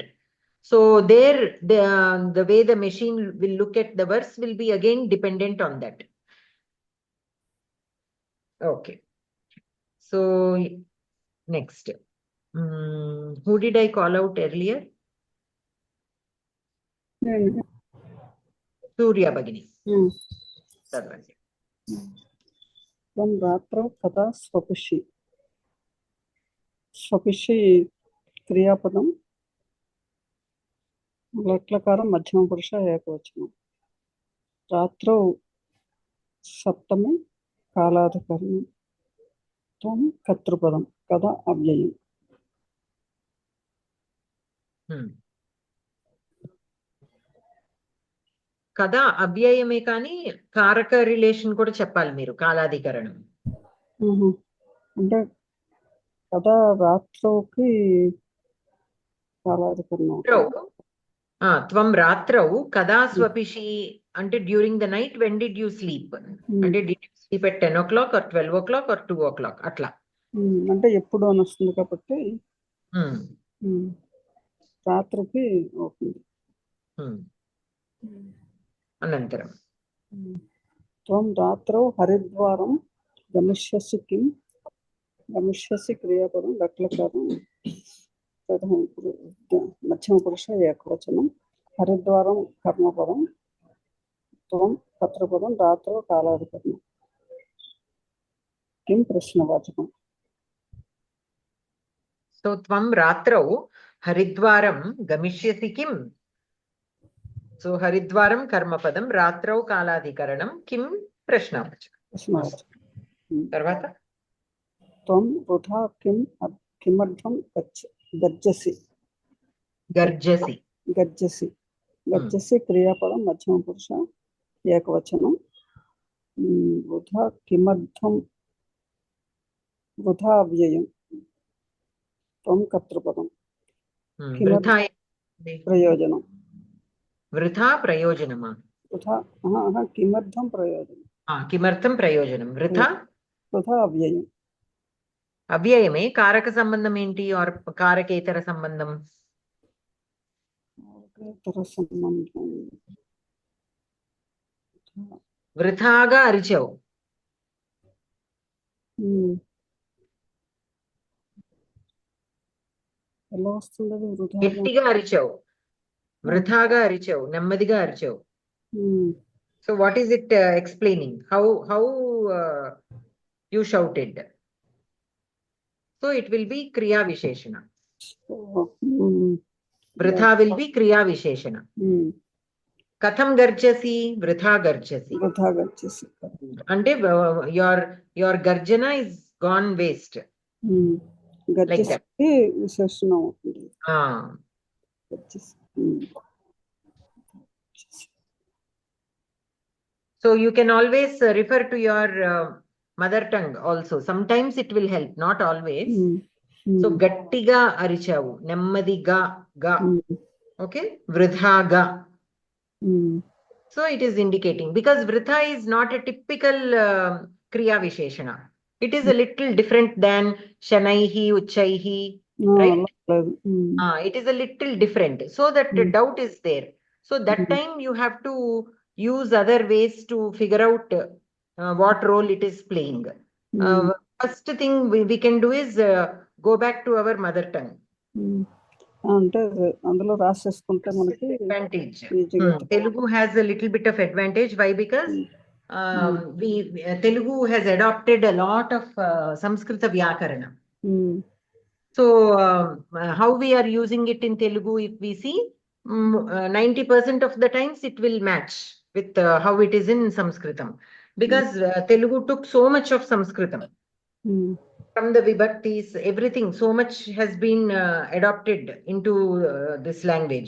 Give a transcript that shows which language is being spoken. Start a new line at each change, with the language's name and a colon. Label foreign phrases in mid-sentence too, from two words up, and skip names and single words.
English: So there, the way the machine will look at the verse will be again dependent on that. Okay. So next, who did I call out earlier? Surya Bhagini.
Sanskrit: त्वं रात्रौ कदा स्वपिषि स्वपिषि क्रियापदं लट्लकारं मध्यमपुरुष एकवचनं रात्रौ सप्तमी कालाधिकरणं त्वं कर्तृपदं कदा अव्ययम्
Telugu: కదా అవ్యయమే కానీ కారక రిలేషన్ కూడా చెప్పాలి మీరు కాలాధికరణం అంటే కదా రాత్రౌకి కాలాధికరణం
Sanskrit: త్వం రాత్రౌ కదా స్వపిషి
Telugu: అంటే
English: during the night when did you sleep
Telugu: అంటే
English: did you sleep at 10 o'clock or 12 o'clock or 2 o'clock
Telugu: అట్లా అంటే ఎప్పుడు అని వస్తుంది కాబట్టి రాత్రికి అవుతుంది అనంతరం
Sanskrit: त्वं रात्रौ हरिद्वारं गमिष्यसि किं गमिष्यसि क्रियापदं लट्लकारं मध्यमपुरुष एकवचनं हरिद्वारं कर्मपदं त्वं कर्तृपदं रात्रौ कालाधिकरणं किं प्रश्नवाचकं
Telugu: సో
Sanskrit: త్వం రాత్రౌ హరిద్వారం గమిష్యసి కిం
Telugu: సో
Sanskrit: హరిద్వారం కర్మపదం రాత్రౌ కాలాధికరణం కిం ప్రశ్నవాచకం
Telugu: తర్వాత
Sanskrit: त्वं वृथा किमर्थं गर्जसि గర్జసి गर्जसि गर्जसि क्रियापदं मध्यमपुरुष एकवचनं वृथा किमर्थं वृथा अव्ययं त्वं कर्तृपदं प्रयोजनं
Telugu: వృథా ప్రయోజనమా
Sanskrit: वृथा किमर्थं प्रयोजनं కిమర్థం ప్రయోజనం వృథా वृथा अव्ययं
Telugu: అవ్యయమే కారక సంబంధం ఏంటి ఆర్ కారకేతర సంబంధం ఇతర సంబంధం. వృథాగా అరిచావు. ఎలా వస్తుంది అది వృధాగా? గట్టిగా అరిచావు, వృథాగా అరిచావు, నెమ్మదిగా అరిచావు.
English: so what is it explaining? హౌ you shouted? So it will be
Sanskrit: क्रिया विशेषण.
English: Vritha will be
Sanskrit: क्रिया विशेषण. कथं गर्जसि? वृथा गर्जसि. వృధా గచ్చేసి.
English: Ante your garjana is gone waste.
Telugu: గచ్చేసి విశేషణం అవుతుంది.
Sanskrit: గచ్చేసి.
English: So you can always refer to your mother tongue also. Sometimes it will help, not always.
Telugu: So గట్టిగా అరిచావు, నెమ్మదిగా గా.
English: Okay, vritha ga. So it is indicating, because vritha is not a typical kriya visheshana. It is a little different than
Sanskrit: शनैः, उच्चैः,
English: right? It is a little different. So that doubt is there. So that time you have to use other ways to figure out what role it is playing. First thing we can do is go back to our mother tongue.
Telugu: అంటే అందులో రాసేసుకుంటే మనకి
English: advantage. Telugu has a little bit of advantage. Why? Because Telugu has adopted a lot of
Sanskrit: संस्कृत व्याकरण.
English: So how we are using it in Telugu, if we see 90% of the times it will match with how it is in Sanskritam, because Telugu took so much of Sanskritam from the vibhaktis, everything, so much has been adopted into this language.